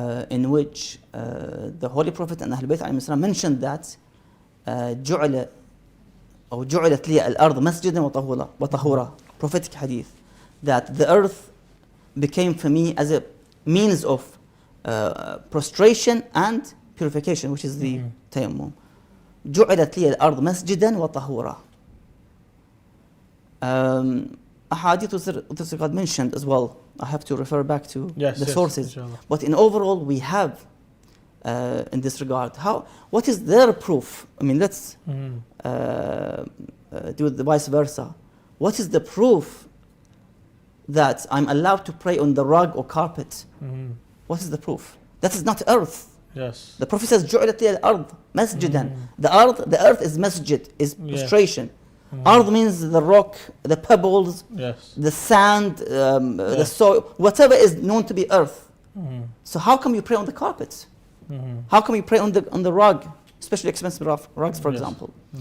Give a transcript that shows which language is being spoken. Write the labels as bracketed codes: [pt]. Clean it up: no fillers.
[en] in which the Holy Prophet and Ahlul Bayt alayhim salam mentioned that [ar] جعلت لي الأرض مسجدا وطهورا, [en] prophetic hadith, that the earth became for me as a means of prostration and purification, which is the tayammum. [ar] جعلت لي الأرض مسجدا وطهورا. [en] A hadith with this regard mentioned as well. I have to refer back to the sources. Inshallah. But in overall, we have in this regard. What is their proof? I mean, let's do the vice versa. What is the proof that I'm allowed to pray on the rug or carpet? What is the proof? That is not earth. Yes. The Prophet says, [ar] جُعِلَتْ لِيَ الْأَرْض مَسْجِدًا. [en] The earth is masjid, is prostration. Ard means the rock, the pebbles, the sand, the soil, whatever is known to be earth. So how come you pray on the carpet? How come you pray on the rug, especially expensive rugs, for example?